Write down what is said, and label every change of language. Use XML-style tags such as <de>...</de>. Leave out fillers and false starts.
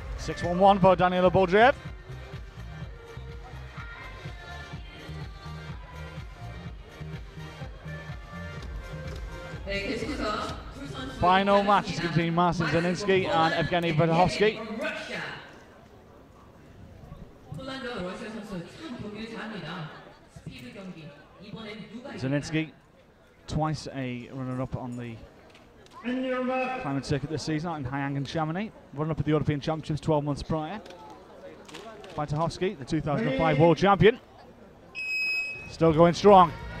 <en>6.11 for Danilo Boljev.</en> <ko>네, 계속해서 두 선수</ko> <en>Final match is between Marcin Zaninsky and Evgeny Verhovsky.</en> <ko>폴란드와 러시아 선수 참 경기를 잘합니다. 스피드 경기. 이번엔 누가</ko> <en>Zaninsky, twice a runner-up on the And your mark. Climbing circuit this season out in Hayang and Chamonix. Running up at the European Championships 12 months prior. Wojciechowski, the 2005 world champion. Still going strong.</en>